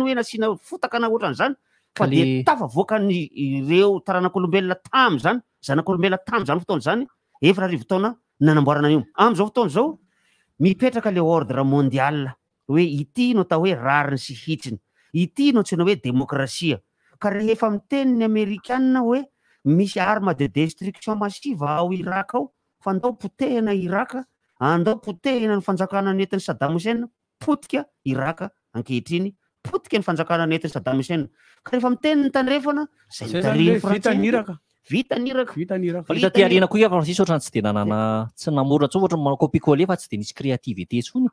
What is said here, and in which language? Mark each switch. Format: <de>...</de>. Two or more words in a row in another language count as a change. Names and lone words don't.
<mg>hoe nasiana fotaka na ohatran'izany fa de tafavoaka ny ireo taranak'olombelona tamy zany zanak'olombelona tamy zany fotoana zany efatra arivo taona nanamboarana io am'izao fotoana zao mipetraka le</mg> <fr>ordre mondial</fr> <mg>hoe ity no atao hoe rariny sy hitsiny ity no tsina hoe demokrasia ka rehefa miteniny amerikanina hoe misy</mg> <fr>arme de destruction massive</fr> <mg>ao Irak ao fa andao potehina Iraka andao potehina ny fanjakana nentin'ny Saddam Hussein potika Iraka ankehitriny potika ny fanjakana nentin'ny Saddam Hussein ka rehefa miteniny tandrefana zay vita ny Iraka fa ita ty ariana koa fa sisy ohatrany tsy de nanana tsy namorona tso ohatra manao copie-coller fa tsy de nisy créativité tsony</mg>